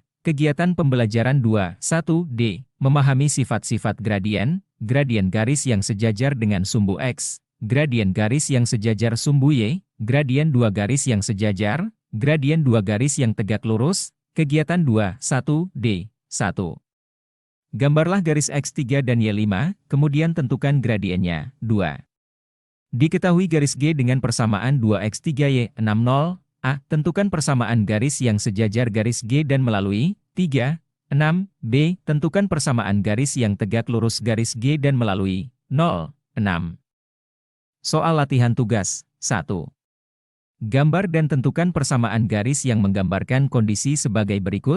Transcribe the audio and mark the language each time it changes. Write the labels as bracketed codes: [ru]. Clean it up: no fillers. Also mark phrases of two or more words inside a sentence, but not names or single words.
[id] Kegiatan pembelajaran 2, 1, D. Memahami sifat-sifat gradien, gradien garis yang sejajar dengan sumbu X, gradien garis yang sejajar sumbu Y, gradien 2 garis yang sejajar, gradien 2 garis yang tegak lurus. Kegiatan 2, 1, D, 1. Gambarlah garis X3 dan Y5, kemudian tentukan gradiennya, 2. Diketahui garis G dengan persamaan 2X3Y60, A. Tentukan persamaan garis yang sejajar garis G dan melalui 3, 6, B. Tentukan persamaan garis yang tegak lurus garis G dan melalui 0, 6. Soal latihan tugas, 1. Gambar dan tentukan persamaan garis yang menggambarkan kondisi sebagai berikut.